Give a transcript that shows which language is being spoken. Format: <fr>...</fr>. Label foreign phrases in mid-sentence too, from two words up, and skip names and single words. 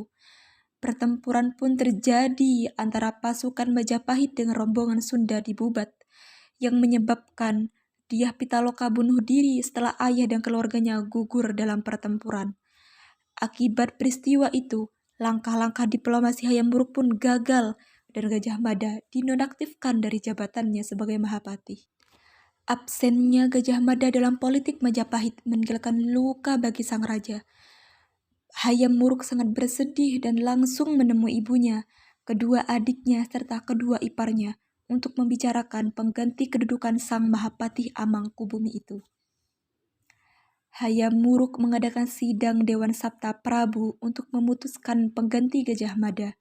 <id>Pertempuran pun terjadi antara pasukan Majapahit dengan rombongan Sunda di Bubat, yang menyebabkan Dyah Pitaloka bunuh diri setelah ayah dan keluarganya gugur dalam pertempuran. Akibat peristiwa itu, langkah-langkah diplomasi Hayam Wuruk pun gagal dan Gajah Mada dinonaktifkan dari jabatannya sebagai Mahapati. Absennya Gajah Mada dalam politik Majapahit meninggalkan luka bagi sang raja. Hayam Wuruk sangat bersedih dan langsung menemui ibunya, kedua adiknya serta kedua iparnya untuk membicarakan pengganti kedudukan sang Mahapati Amangkubumi itu. Hayam Wuruk mengadakan sidang Dewan Sabta Prabu untuk memutuskan pengganti Gajah Mada.</id>